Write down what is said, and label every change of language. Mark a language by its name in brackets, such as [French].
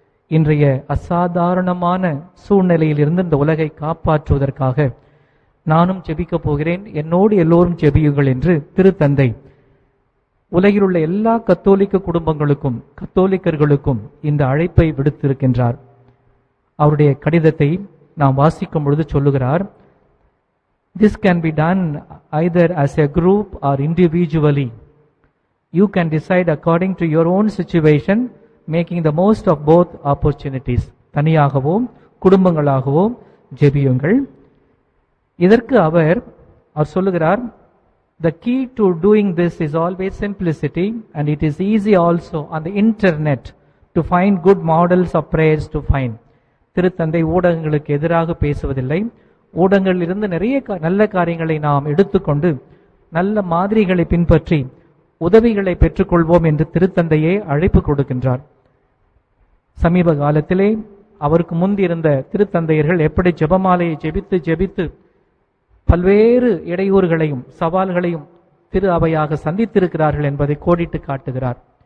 [Tamil] இன்றைய அசாதாரணமான சூழ்நிலையிலிருந்து இந்த உலகை காப்பாற்றுவதற்காக நானும் ஜெபிக்கப் போகிறேன், என்னோடு எல்லோரும் ஜெபியுங்கள் என்று திருத்தந்தை உலகில் உள்ள எல்லா கத்தோலிக்க குடும்பங்களுக்கும் கத்தோலிக்கர்களுக்கும் இந்த அழைப்பை விடுத்திருக்கின்றார். அவருடைய கடிதத்தை நாம் வாசிக்கும் பொழுது சொல்லுகிறார், [English] This can be done either as a group or individually. You can decide according to your own situation, making the most of both opportunities. [Tamil] தனியாகவோ குடும்பங்களாகவோ ஜெபியுங்கள். இதற்கு அவர் சொல்லுகிறார், [English] The key to doing this is always simplicity, and it is easy also on the internet to find good models of prayers to find. [Tamil] திருத்தந்தை ஊடகங்களுக்கு எதிராக பேசுவதில்லை. ஊடகங்களிலிருந்து நிறைய நல்ல காரியங்களை நாம் எடுத்துக்கொண்டு நல்ல மாதிரிகளை பின்பற்றி உதவிகளை பெற்றுக்கொள்வோம் என்று திருத்தந்தையே அழைப்பு கொடுக்கின்றார். சமீப காலத்திலே அவருக்கு முந்திருந்த திருத்தந்தையர்கள் எப்படி ஜெபமாலையை ஜெபித்து பல்வேறு இடையூறுகளையும் சவால்களையும் திரு அவையாக சந்தித்திருக்கிறார்கள் என்பதை கோடிட்டு காட்டுகிறார்.